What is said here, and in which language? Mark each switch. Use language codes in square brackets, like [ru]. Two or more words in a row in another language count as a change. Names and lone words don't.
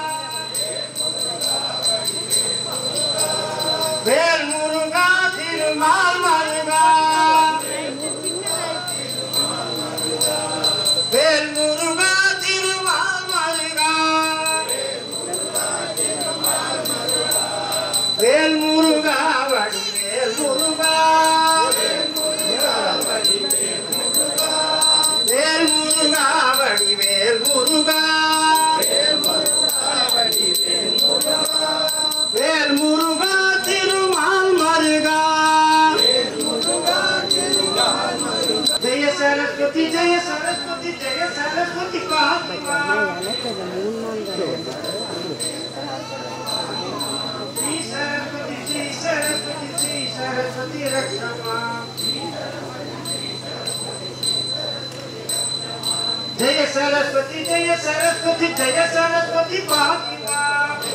[ta] வேல் முருகா திருமால் மருகா வேல் முருகா திருமால் மருகா வேல் முருகா வடி வேல் முருகா வேல் முருகா வடி வேல் முருகா வேல் முருகா திருமால் மருகா [sa] जय सरस्वती जय सरस्वती जय सरस्वती पाहि मां श्री सरस्वती रक्ष मां जय सरस्वती जय सरस्वती जय सरस्वती पाहि मां